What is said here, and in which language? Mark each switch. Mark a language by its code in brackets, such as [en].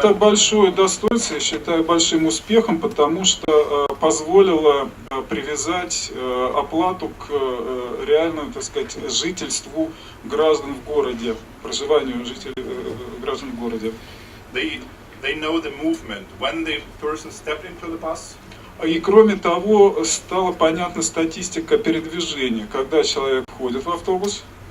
[ru] Это большое достоинство, я считаю, большим успехом, потому что позволило привязать оплату к реальному, так сказать, жительству граждан в городе, проживанию граждан в городе. [en] They know the movement when the person stepped into the bus. [ru] И кроме того, стала понятна статистика передвижения, когда человек входит в автобус.